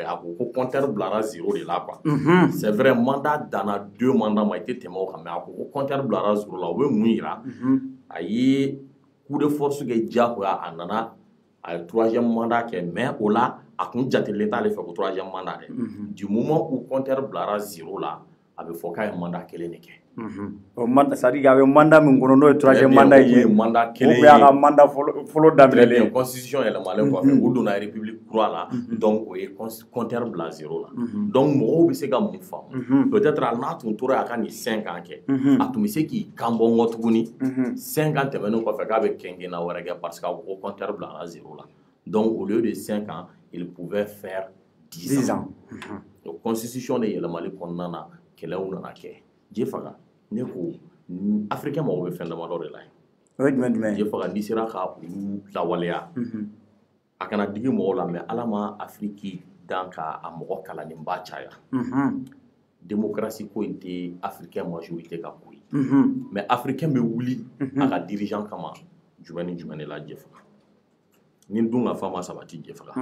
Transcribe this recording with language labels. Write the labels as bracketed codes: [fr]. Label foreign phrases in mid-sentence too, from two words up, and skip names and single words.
[bm] a ko compteur bilara 0 de la [fr] quoi c'est vrai [bm] mandat danna 2 mandats ma i tɛ tɛmɛ o kan mais a ko compteur bilara 0 la o bɛ mun yira a ye [fr] coup de force [bm] kɛ diyagoya a nana a ye 3e mandat kɛ mais o la a kun jatelen t'ale fɛ ko 3e mandat dɛ [fr] du moment où [bm] compteur bilara 0 la a bɛ fɔ k'a ye mandat kelen de kɛ [fr] c'est-à-dire [bm] a bɛ mandat min kɔnɔ n'o ye 3e mandat ye mandat kelen ye ou bien a ka mandat fɔlɔ daminɛlen constitution yɛlɛmalen kɔfɛ u donna république kura la donc o ye compteur bila 0 la donc mɔgɔw bɛ se ka mun faamu peut-être hali n'a tun tora a ka nin 5 ans kɛ a tun bɛ se k'i kan bɔ n kɔ tuguni 5 ans tɛmɛnen kɔfɛ k'a bɛ kɛnkɛnna wɛrɛ kɛ [fr] parce que [bm] a ko compteur bilara 0 la donc [fr] au lieu de 5 ans il pouvait faire 10 ans [bm] donc constitution de yɛlɛmali kɔnɔna na kɛlɛw nana kɛ je faga ne ko africain mɔgɔw bɛ fɛn damadɔ de la yen o ye jumɛn jumɛn je faga n'i sera ka olu lawaleya a kana digi mɔgɔw la mais ala ma Afrique dan ka a mɔgɔ kalanenba caya démocratie ko in tɛ [fr] africain majorité [bm] ka ko ye mais africain bɛ wuli a ka dirigeant kama jumɛn ni jumɛn de la je faga ni dun ka fa ma sabati je faga